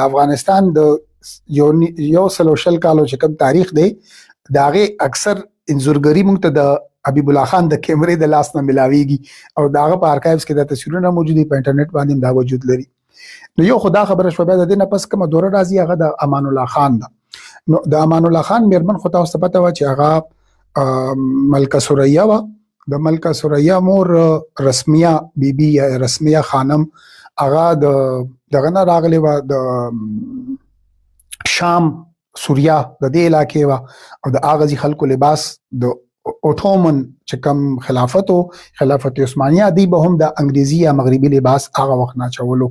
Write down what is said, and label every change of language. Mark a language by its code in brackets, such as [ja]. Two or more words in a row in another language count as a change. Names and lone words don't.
[ps] د افغانستان د 120 کالو چې کوم تاریخ دی د هغې اکثر انځورګري موږ ته د حبیب الله خان د کیمرې د لاس نه ملاویږي او د هغه په ارکایوز کې دا تصویرونه موجود دي، په انټرنیټ باندې هم دا وجود لري. نو یو خو دا خبره شوه. بیا د دې نه پس کومه دوره راځي هغه د امان الله خان ده. نو د امان الله خان مېرمن خو تاسو ته پته وه چې هغه ملکه ثریا وه. د ملکه ثریا مور رسمیه بیبي یا رسمیه خانم هغه دغه نه راغلې وه، د شام سوریا د دې علاقې وه، او د هغه ځي خلکو لباس د اوټومن چې کوم خلافت و، خلافت عثمانیه، دی به هم د انګریزي یا مغربي لباس هغه وخت نه اچولو.